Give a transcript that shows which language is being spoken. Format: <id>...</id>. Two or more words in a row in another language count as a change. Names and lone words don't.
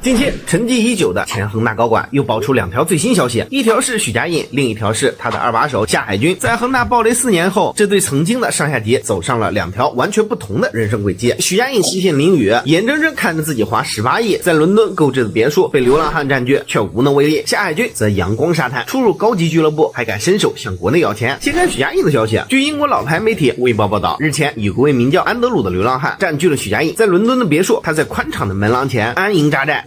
<zh>近期沉寂已久的前恒大高管又爆出2条最新消息，一条是许家印，另一条是他的二把手夏海军。在恒大暴雷4年后，這對曾經的上下級走上了2條完全不同的人生軌跡。許家印西線淋雨，眼睜睜看着自己花18億在倫敦購置的別墅被流浪漢佔據，卻無能為力。夏海軍則陽光沙灘，出入高級俱樂部，還敢伸手向國內要錢。先看許家印的消息，據英國老牌媒體《衛報》報道，日前有個位名叫安德魯的流浪漢佔據了許家印在倫敦的別墅，他在寬敞的門廊前安營紮寨。</zh>